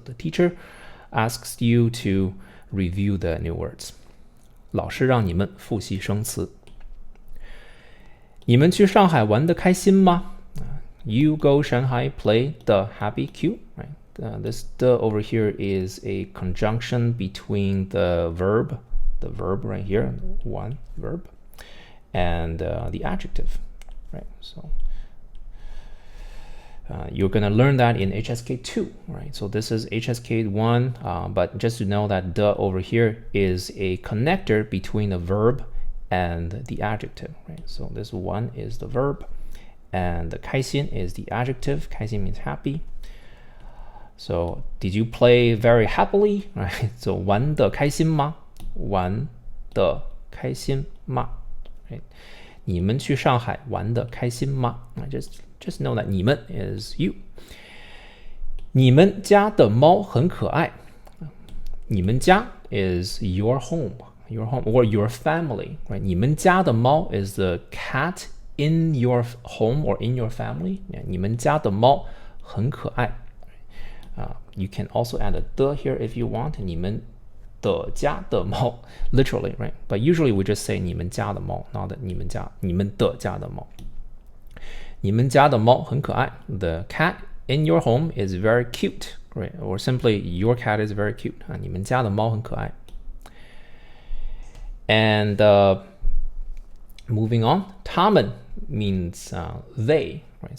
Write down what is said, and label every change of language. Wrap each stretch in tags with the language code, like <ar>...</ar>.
<en>The teacher asks you to review the new words.</en> <zh>老师让你们复习生词. 你们去上海玩得开心吗?</zh> <en>You go Shanghai, play the happy cue, right? This the over here is a conjunction between the verb right here, one verb, and the adjective, right? So you're going to learn that in HSK2, right? So this is HSK1, but just to know that the over here is a connector between the verb and the adjective, right? So this one is the verb, and the 开心 is the adjective. 开心 means happy. So did you play very happily, right?</en> <zh>So 玩得开心吗?玩得开心吗?Right? 你们去上海玩得开心吗?</zh> <en>Just know that 你们 is you.</en> <zh>你们家的猫很可爱.</zh> <en>你们家 is your home or your family, right?</en> <zh>你们家的猫</zh> <en>is the cat in your home or in your family.</en> <zh>你们家的猫很可爱.</zh> <en>You can also add a 的 here if you want.</en> <zh>你们的家的猫</zh> <en>literally, right? But usually we just say</en> <zh>你们家的猫,</zh> <en>not that</en> <zh>你们的家的猫. 你们家的猫很可爱.</zh> <en>The cat in your home is very cute, right? Or simply your cat is very cute.</en> <zh>你们家的猫很可爱.</zh> <en>And moving on, tamen means they, right?</en>